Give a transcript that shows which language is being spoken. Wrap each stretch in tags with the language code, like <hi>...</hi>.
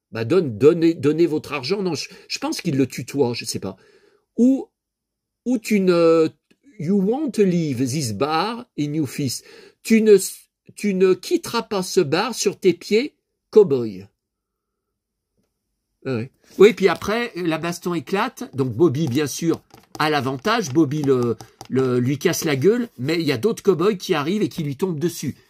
<fr>Bah, donnez votre argent. Non, je pense qu'il le tutoie, je sais pas. Ou tu ne...</fr> <en>You won't leave this bar in your fist.</en> <fr>Tu ne quitteras pas ce bar sur tes pieds, cow-boy. Oui, puis après, la baston éclate. Donc Bobby, bien sûr, a l'avantage. Bobby lui casse la gueule, mais il y a d'autres cow-boys qui arrivent et qui lui tombent dessus.</fr>